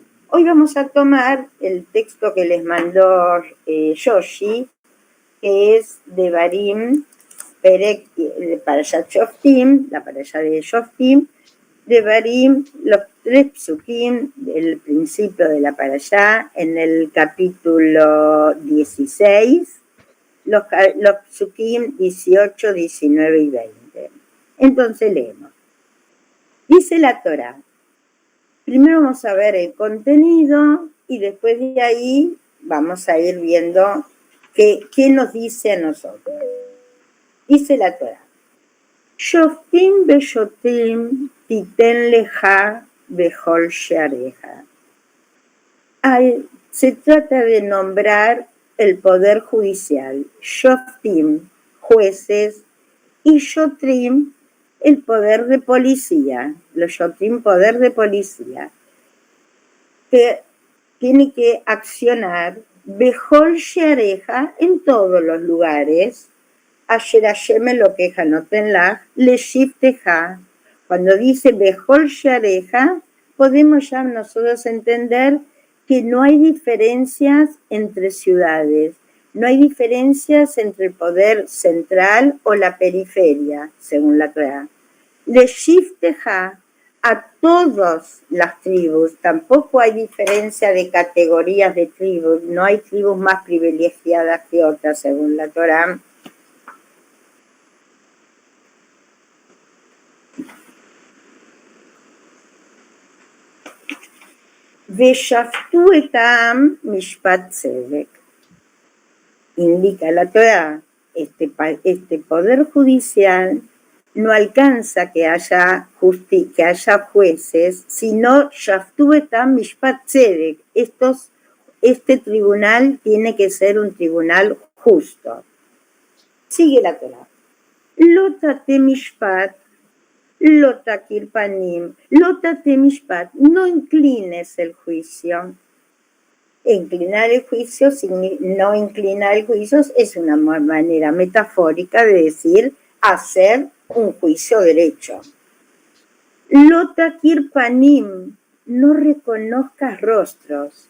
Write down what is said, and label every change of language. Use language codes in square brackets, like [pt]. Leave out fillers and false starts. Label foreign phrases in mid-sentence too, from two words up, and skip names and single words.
[es] Hoy vamos a tomar el texto que les mandó Yoshi, que es de Barim, Parashat Shoftim, la Parashat de Shoftim, de Barim, los 3 psukim del principio de la Parashá, en el capítulo 16, los psukim 18, 19 y 20. Entonces leemos. Dice la Torá. Primero vamos a ver el contenido y después de ahí vamos a ir viendo qué nos dice a nosotros. Dice la Torá. [he] שופטים ושוטרים תתן לך בכל שעריך. [es] Se trata de nombrar el poder judicial. Shoftim, jueces, y Shotrim, el poder de policía. Los Shotrim, poder de policía, que tiene que accionar [he] בכל שעריך [es] en todos los lugares. [he] אשר ה׳ אלהיך נתן לך, לשבטיך. [es] Cuando dice [he] בכל שעריך, [es] podemos ya nosotros entender que no hay diferencias entre ciudades, no hay diferencias entre el poder central o la periferia, según la Torá. Leshivteja, a todas las tribus, tampoco hay diferencia de categorías de tribus, no hay tribus más privilegiadas que otras, según la Torá. [he] ושפטו את העם משפט צדק. [es] Indica la Torá, este poder judicial no alcanza que haya jueces, sino [he] שפטו את העם משפט צדק. [es] Este tribunal tiene que ser un tribunal justo. Sigue la Torá. [he] לא תטה משפט, לא תכיר פנים, לא תטה משפט, [es] no inclines el juicio. Inclinar el juicio, no inclinar el juicio, es una manera metafórica de decir hacer un juicio derecho. [he] לא תכיר פנים, [es] no reconozcas rostros.